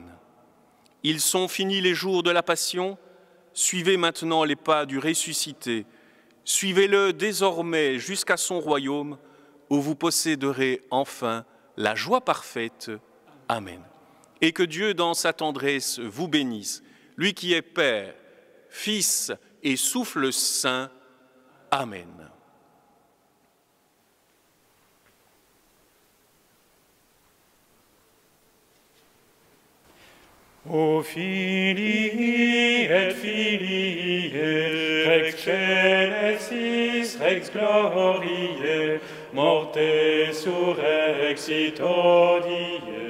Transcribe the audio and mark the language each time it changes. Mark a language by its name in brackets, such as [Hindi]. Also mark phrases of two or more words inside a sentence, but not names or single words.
[French] Ils sont finis les jours de la Passion, suivez maintenant les pas du ressuscité, suivez-le désormais jusqu'à son royaume, où vous posséderez enfin la joie parfaite. Amen. Et que Dieu, dans sa tendresse, vous bénisse, lui qui est Père, Fils et souffle saint. Amen. [Latin] O Filii et Filiae, Rex Genesis, Rex Gloriae, Morte surrexit hodie.